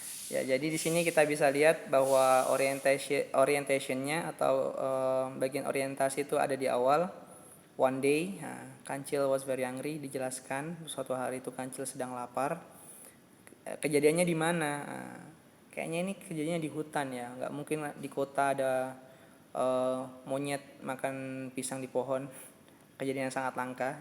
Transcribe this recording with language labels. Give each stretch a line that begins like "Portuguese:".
Indonesian: Ya, jadi di sini kita bisa lihat bahwa orientationnya atau bagian orientasi itu ada di awal.
English: One day, kancil was very hungry,
Indonesian: dijelaskan suatu hari itu kancil sedang lapar. Kejadiannya di mana? Kayaknya ini kejadiannya di hutan ya, nggak mungkin di kota ada monyet makan pisang di pohon. Kejadian yang sangat langka.